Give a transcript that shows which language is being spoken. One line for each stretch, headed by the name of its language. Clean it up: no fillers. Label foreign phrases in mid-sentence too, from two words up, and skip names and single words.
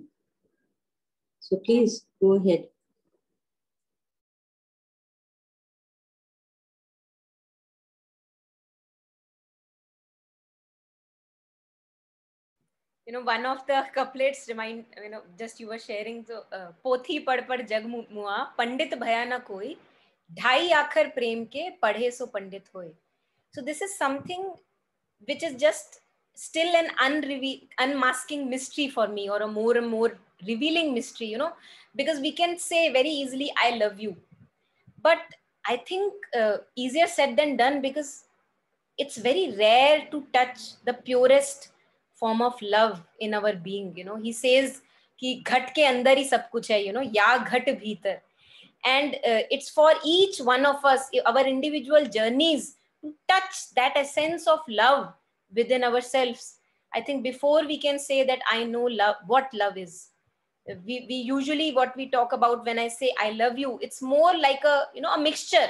English: So please go ahead. One of the couplets remind, just you were sharing, so
Hindi: पोथी पढ़ पढ़ जग मुआ, पंडित भया न कोई, ढाई आखर प्रेम के, पढ़े सो पंडित होए.
English: So this is something which is just still an unmasking mystery for me, or a more and more revealing mystery, because we can say very easily, I love you. But I think easier said than done, because it's very rare to touch the purest form of love in our being. He says
Hindi: कि घट के अंदर ही सब कुछ है, या घट भीतर.
English: And it's for each one of us, our individual journeys, to touch that essence of love within ourselves, I think before we can say that I know love, what love is. We usually, what we talk about when I say I love you, it's more like a, a mixture.